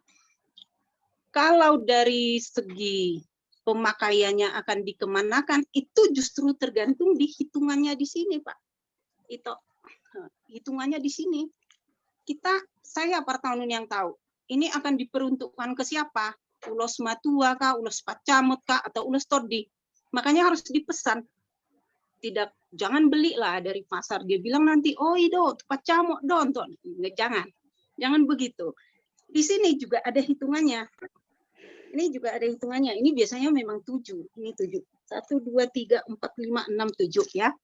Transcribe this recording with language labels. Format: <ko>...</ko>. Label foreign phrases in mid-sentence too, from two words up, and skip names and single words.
<id>Kalau dari segi pemakaiannya akan dikemanakan, itu justru tergantung di hitungannya di sini Pak. Itu hitungannya di sini. Saya Partanun yang tahu. Ini akan diperuntukkan ke siapa? Ulos matua kah, ulos pacamot kah, atau ulos todi. Makanya harus dipesan. Jangan belilah dari pasar. Dia bilang nanti, oh itu</id> <bbc>pacamot don.</bbc> <id>Jangan begitu. Di sini juga ada hitungannya. Ini juga ada hitungannya. Ini biasanya memang 7. Ini 7. 1, 2, 3, 4, 5, 6, 7 ya.</id>